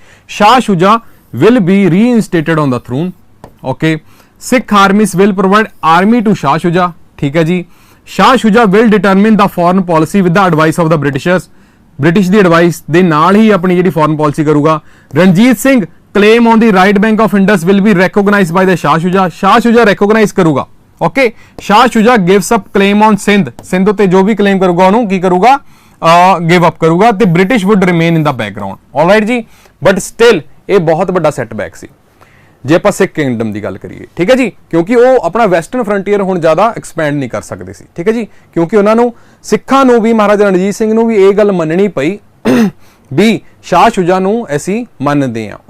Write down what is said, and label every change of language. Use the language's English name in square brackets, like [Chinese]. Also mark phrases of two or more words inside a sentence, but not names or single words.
[English] Shah Shuja will be reinstated on the throne. Okay, Sikh armies will provide army to Shah Shuja, [Punjabi] ਠੀਕ ਹੈ ਜੀ। [English] Shah Shuja will determine the foreign policy with the advice of the Britishers, [Punjabi] ਬ੍ਰਿਟਿਸ਼ ਦੀ ਐਡਵਾਈਸ ਦੇ ਨਾਲ ਹੀ ਆਪਣੀ ਜਿਹੜੀ ਫੋਰਨ ਪਾਲਿਸੀ ਕਰੂਗਾ। [English] ਰਣਜੀਤ ਸਿੰਘ claim on the right bank of Indus will be recognized by the Shah Shuja recognize ਕਰੂਗਾ। ਓਕੇ, Shah Shuja gives up claim on [Punjabi] ਸਿੰਧ ਤੇ ਜੋ ਵੀ claim ਕਰੂਗਾ ਉਹਨੂੰ ਕੀ ਕਰੂਗਾ, [English] give up ਕਰੂਗਾ, ਤੇ British would remain in the background। [Punjabi] alright ਜੀ, [English] but still [Punjabi] ਇਹ ਬਹੁਤ ਵੱਡਾ setback ਸੀ ਜੇ ਆਪਾਂ [English] Sikh kingdom [Punjabi] ਦੀ ਗੱਲ ਕਰੀਏ, ਠੀਕ ਹੈ ਜੀ, ਕਿਉਂਕਿ ਉਹ ਆਪਣਾ [English] western frontier [Punjabi] ਹੁਣ ਜ਼ਿਆਦਾ ਐਕਸਪੈਂਡ ਨਹੀਂ ਕਰ ਸਕਦੇ ਸੀ, ਠੀਕ ਹੈ ਜੀ, ਕਿਉਂਕਿ ਉਹਨਾਂ ਨੂੰ ਸਿੱਖਾਂ ਨੂੰ ਵੀ ਮਹਾਰਾਜਾ ਰਣਜੀਤ ਸਿੰਘ ਨੂੰ ਵੀ ਇਹ ਗੱਲ ਮੰਨਣੀ ਪਈ ਵੀ ਸ਼ਾਹ ਸ਼ੁਜਾ ਨੂੰ ਅਸੀਂ ਮੰਨਦੇ ਹਾਂ।